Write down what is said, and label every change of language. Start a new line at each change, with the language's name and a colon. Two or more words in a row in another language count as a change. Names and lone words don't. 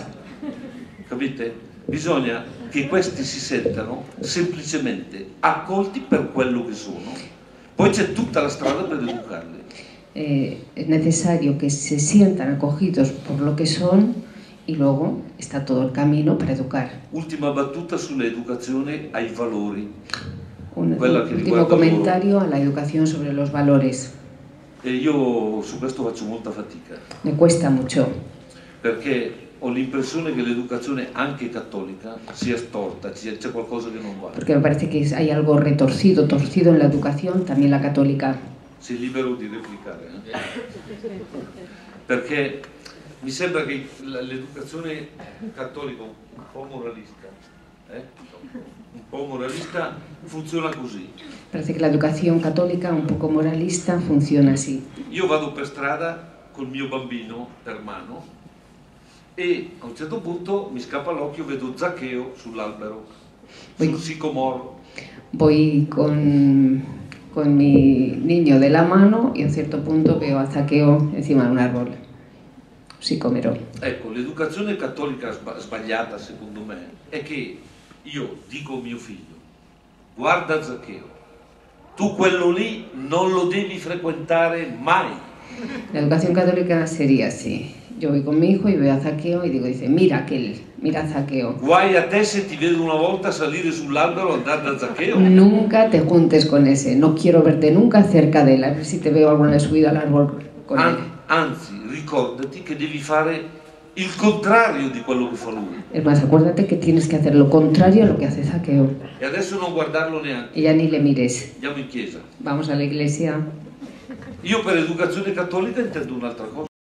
Italian: Capite? Bisogna che questi si sentano semplicemente accolti per quello che sono. Poi c'è tutta la strada per educarli.
Spanish: Es necesario que se sientan acogidos por lo que son y luego está todo el camino para educar.
Italian: Ultima battuta sull'educazione ai valori.
Spanish: Un
Italian: Quella che
Spanish: último
Italian: riguarda
Spanish: comentario a la educación sobre los valores.
Italian: E io su questo faccio molta fatica,
Spanish: Me cuesta mucho,
Italian: perché ho l'impressione che l'educazione anche cattolica sia storta, c'è qualcosa che non va.
Spanish: porque me parece que hay algo torcido en la educación, también la católica.
Italian: Sei libero di replicare. Perché mi sembra che l'educazione cattolica un po' moralista funziona così.
Spanish: Parece que la educación católica, un poco moralista, funciona así.
Italian: Io vado per strada col mio bambino per mano e a un certo punto mi scappa l'occhio, vedo Zaccheo sull'albero, sul sicomoro.
Spanish: Voy con mi niño de la mano y a un cierto punto veo a Zaqueo encima de un árbol, sicomero.
Italian: Ecco, l'educazione cattolica sbagliata secondo me è che io dico a mio figlio, guarda Zaccheo, tu quello lì non lo devi frequentare mai.
Spanish: La educación católica sería así. Yo voy con mi hijo y veo a Zaqueo y dice, mira aquel, mira a Zaqueo.
Italian: Guai a te se ti vedo una volta salire sull'albero e andare da Zaccheo.
Spanish: Nunca te juntes con ese, no quiero verte nunca cerca de él, a ver si te veo alguna vez subido al árbol con él.
Italian: Anzi, ricordati che devi fare il contrario di quello che fa lui.
Spanish: Es más, acuérdate que tienes que hacer lo contrario a lo que hace Zaqueo.
Italian: E adesso non guardarlo neanche.
Spanish: Y ya ni le mires.
Italian: Andiamo in chiesa.
Spanish: Vamos a la iglesia.
Italian: Io per educazione cattolica intendo un'altra cosa.